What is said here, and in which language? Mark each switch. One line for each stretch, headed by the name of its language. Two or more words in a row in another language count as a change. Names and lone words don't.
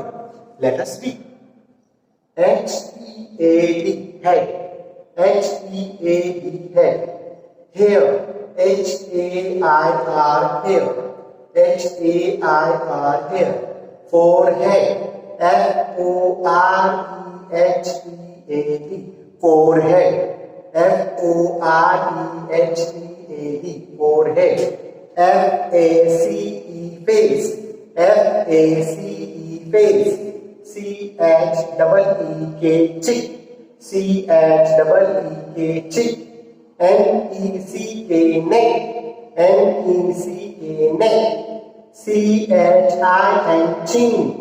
English: Let us read. H-E-A-D, head. H-E-A-D, head. Hair. H-A-I-R, hair. H-A-I-R, hair. Forehead. F-O-R-E-H-E-A-D, forehead. F-O-R-E-H-E-A-D, forehead. F-A-C-E, face. F-A-C-E, face. C-H-E-E-K, chick. C-H-E-E-K, chick. N-E-C-K, neck. N-E-C-K, neck. C-H-I-N, chin.